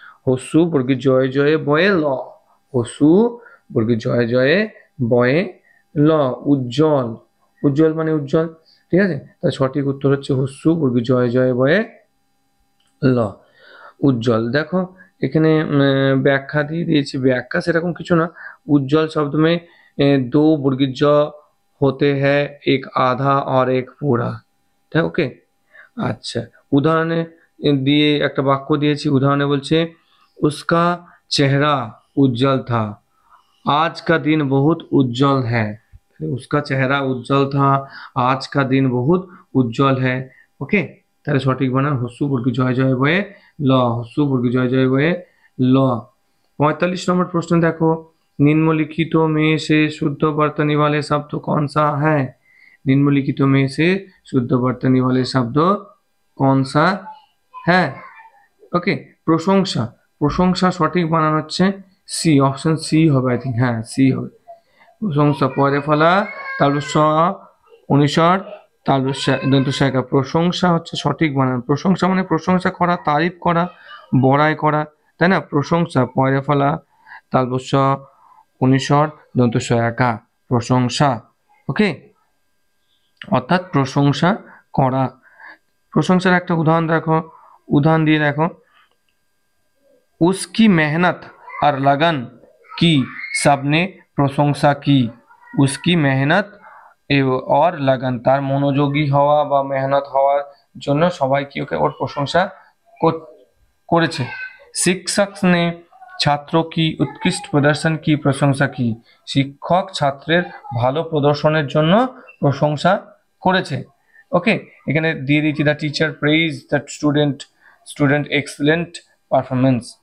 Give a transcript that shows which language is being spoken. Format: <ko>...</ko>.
<bn>হসু বর্গীয় জয়ে জয়ে বয়ে ল। হসু বর্গীয় জয়ে জয়ে বয়ে ল। উজ্জ্বল। উজ্জ্বল মানে উজ্জ্বল, ঠিক আছে? তার সঠিক উত্তর হচ্ছে হস্যু বর্গীয় জয়ে জয়ে বয়ে ল, উজ্জ্বল। দেখো এখানে ব্যাখ্যা দিয়ে দিয়েছি। ব্যাখ্যা সেরকম কিছু না।</bn> <hi>उज्जवल शब्द में दो वर्गीय ज होते हैं, एक आधा और एक पूरा। ठीक, ओके। अच्छा, उदाहरणे</hi> <bn>দিয়ে একটা বাক্য দিয়েছি। উদাহরণে বলছে,</bn> <hi>उसका चेहरा उज्जवल था, आज का दिन बहुत उज्जवल है। उसका चेहरा उज्जवल था, आज का दिन बहुत उज्जवल है।</hi> <bn>ओके, তাহলে সঠিক বানান হস্যু বর্গীয় জয় জয় বয়ে ল। হস্যু বর্গীয় জয় জয় বয়ে ল। 45 নম্বর প্রশ্ন দেখো,</bn> <hi>निम्नलिखित में से शुद्ध वर्तनी वाले शब्द कौन सा है। निम्नलिखित में से शुद्ध वर्तनी वाले शब्द कौन सा है।</hi> <bn>ওকে, প্রশংসা। প্রশংসা সঠিক বানান হচ্ছে সি, অপশন সি হবে।</bn> <en>I think,</en> <bn>হ্যাঁ সি হবে। প্রশংসা পরে ফলা তারপর অনুসর তারপর দন্ত সহায়িকা। প্রশংসা হচ্ছে সঠিক বানান। প্রশংসা মানে প্রশংসা করা, তারিফ করা, বড়াই করা, তাই না? প্রশংসা পরে ফলা তারপর অনুসর দন্ত সহায়িকা প্রশংসা। ওকে, অর্থাৎ প্রশংসা করা। প্রশংসার একটা উদাহরণ দিয়ে দেখো।</bn> <hi>उसकी मेहनत और लगन की सबने</hi> <bn>প্রশংসা কি।</bn> <hi>उसकी मेहनत और लगन,</hi> <bn>তার মনোযোগী হওয়া বা মেহনত হওয়ার জন্য সবাই কি ওর প্রশংসা করেছে।</bn> <hi>शिक्षक ने छात्रों की उत्कृष्ट प्रदर्शन की प्रशंसा की।</hi> <bn>শিক্ষক ছাত্রের ভালো প্রদর্শনের জন্য প্রশংসা করেছে। ওকে, এখানে দিয়ে দিচ্ছি</bn> <en>The teacher praise the student excellent performance.</en>